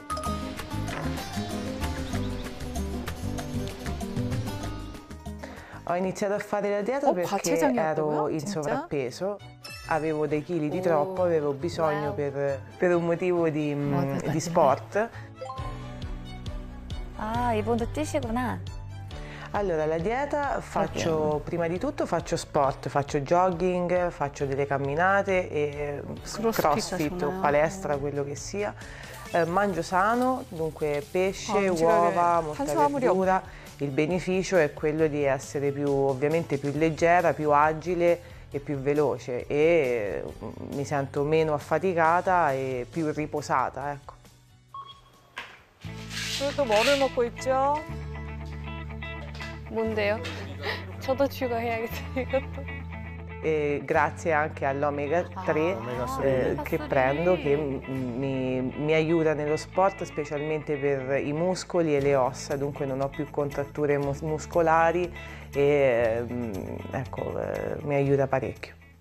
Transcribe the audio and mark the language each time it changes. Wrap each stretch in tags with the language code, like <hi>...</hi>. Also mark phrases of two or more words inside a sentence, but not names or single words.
<it>Ho iniziato a fare la dieta perché</it> <ko>과체장이었다고요?</ko> <it>ero in</it> <ko>진짜?</ko> <it>sovrappeso, avevo dei chili di troppo, avevo bisogno per un motivo di sport.</it> <ko>아, 이분도 뛰시구나.</ko> <it>Allora, la dieta prima di tutto faccio sport, faccio jogging, faccio delle camminate, e crossfit o palestra, quello che sia. Mangio sano, dunque pesce, uova, molta verdura. Il beneficio è quello di essere ovviamente più leggera, più agile e più veloce e mi sento meno affaticata e più riposata, ecco.</it> <ko>그리고 또 뭐를 먹고 있죠? 뭔데요? 저도 추가해야겠어요, 이것도.</ko> <it>E grazie anche all'omega 3 che prendo, che mi aiuta nello sport, specialmente per i muscoli e le ossa, dunque non ho più contratture muscolari e ecco, mi aiuta parecchio.</it>